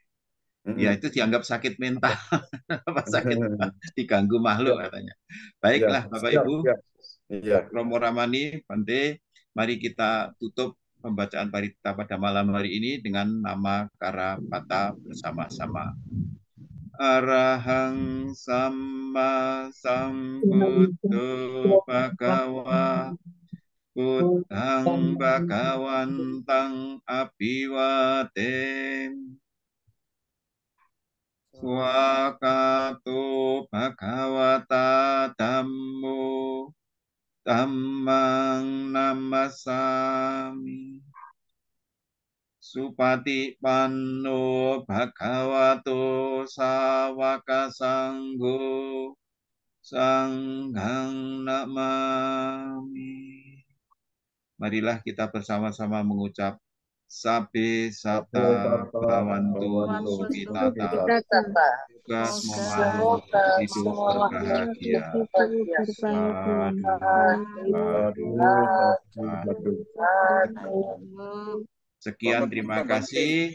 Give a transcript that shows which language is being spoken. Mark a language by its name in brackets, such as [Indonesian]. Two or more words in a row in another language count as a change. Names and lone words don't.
[Indonesian] Ya itu dianggap sakit mental, sakit diganggu makhluk katanya. Baiklah Bapak Ibu, Romo Ramani, Bante, mari kita tutup pembacaan parita pada malam hari ini dengan nama Karapata bersama-sama. [Pali] Arahang Sama Sambuddho Bhagawa Buddhang Bhagawantang Abhiwatem Swakato Bhagavata Dhammo Dhammang Namasami Supati Panno Bhagavato Sawaka Sanggo Sanghang Namami. [Indonesian] Marilah kita bersama-sama mengucap [Pali] Sabe Sata Bhavantu Sukhitata. [Indonesian] Semoga semua makhluk hidup berbahagia. Sekian, terima kasih.